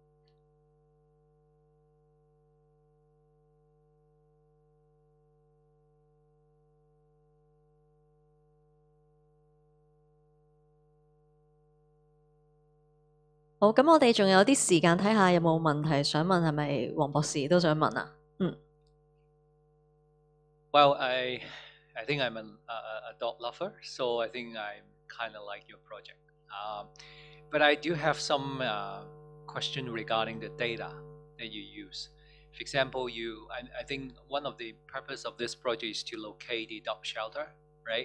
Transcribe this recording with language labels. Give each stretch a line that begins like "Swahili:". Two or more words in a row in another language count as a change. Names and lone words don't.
Cantonese: 好，咁我哋仲有啲時間睇下有冇問題想問，係咪黃博士都想問啊？嗯。
English: Well, I think I'm a dog lover, so I think I'm kind of like your project. But I do have some question regarding the data that you use. For example, I think one of the purpose of this project is to locate the dog shelter, right?